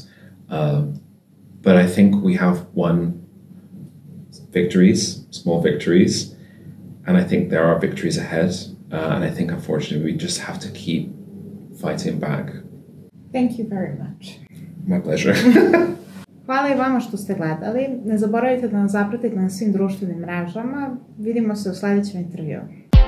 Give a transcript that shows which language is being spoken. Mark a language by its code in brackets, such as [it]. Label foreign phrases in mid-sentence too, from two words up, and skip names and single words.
[en] But I think we have won victories, small victories, and I think there are victories ahead. And I think, unfortunately, we just have to keep fighting back. Thank you very much. My pleasure. [sr] Hvala i vama što ste gledali. Ne zaboravite da nas zapratite na svim društvenim mrežama. Vidimo se u sledećem intervjuu.